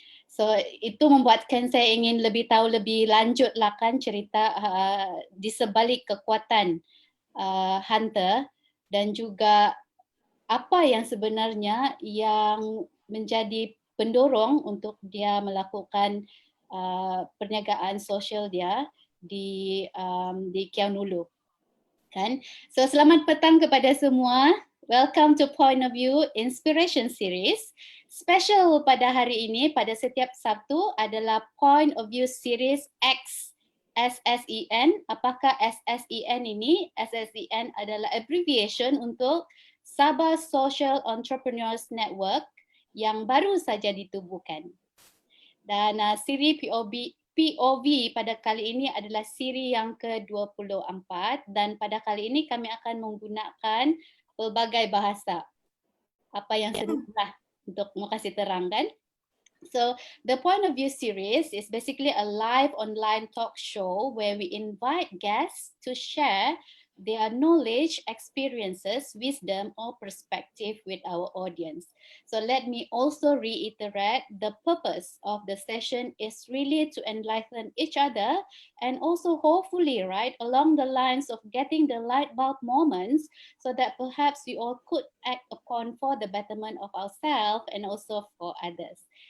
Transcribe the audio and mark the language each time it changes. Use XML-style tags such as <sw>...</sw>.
<ms>So itu membuatkan saya ingin lebih tahu lebih lanjut lah kan cerita di sebalik kekuatan Hunter dan juga apa yang sebenarnya yang menjadi pendorong untuk dia melakukan perniagaan sosial dia di Kiaunulu kan. So selamat petang kepada semua.</ms> <en>Welcome to Point of View Inspiration Series.</en> <ms>Special pada hari ini, pada setiap Sabtu adalah Point of View Series X SSEN. Apakah SSEN ini? SSEN adalah abbreviation untuk Sabah Social Entrepreneurs Network yang baru saja ditubuhkan. Dan siri POV pada kali ini adalah siri yang ke-24 dan pada kali ini kami akan menggunakan pelbagai bahasa. Apa yang senang untuk mau kasih terang kan?</ms> <en>So the Point of View series is basically a live online talk show where we invite guests to share their knowledge, experiences, wisdom or perspective with our audience. So let me also reiterate the purpose of the session is really to enlighten each other and also hopefully right along the lines of getting the light bulb moments so that perhaps we all could act upon for the betterment of ourselves and also for others.</en>